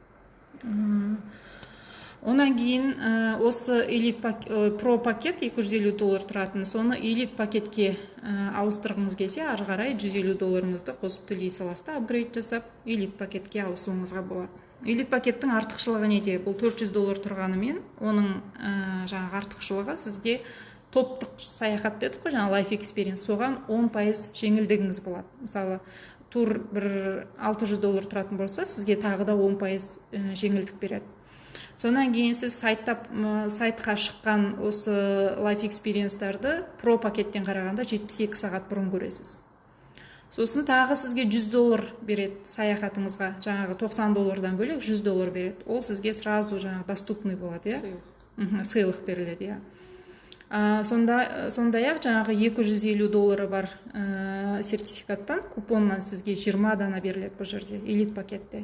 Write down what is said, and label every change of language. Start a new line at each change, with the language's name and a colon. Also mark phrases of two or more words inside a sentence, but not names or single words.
Kazakh: Онан кейін осы элит про пакет $250 тұратын, соны элит пакетке ауыстырғыңыз келсе, ары қарай $150 қосып төлей саласыз, апгрейд жасап, элит пакетке ауысуыңызға болады. Элит пакеттің артықшылығы неде? Бұл $400 тұрғанымен, оның жаңағы артықшылығы сізге топтық саяхат дедік қой, жаңағы
English: life experience,
Kazakh: соған 10% жеңілдігіңіз болады. Мысалы, тур бір $600 тұратын болса, сізге тағы да 10% жеңілдік береді. Сонан кейін сіз сайтқа шыққан осы
English: life experience-
Kazakh: тарды про пакеттен қарағанда 72 сағат бұрын көресіз. Сосын тағы сізге $100 береді саяхатыңызға, жаңағы $90 бөлек $100 береді. Ол сізге сразу жаңағы доступный болады, сыйлық беріледі. Сондай-ақ жаңағы $250 бар сертификаттан, купоннан сізге 20 дана беріледі бұл жерде, элит пакетте.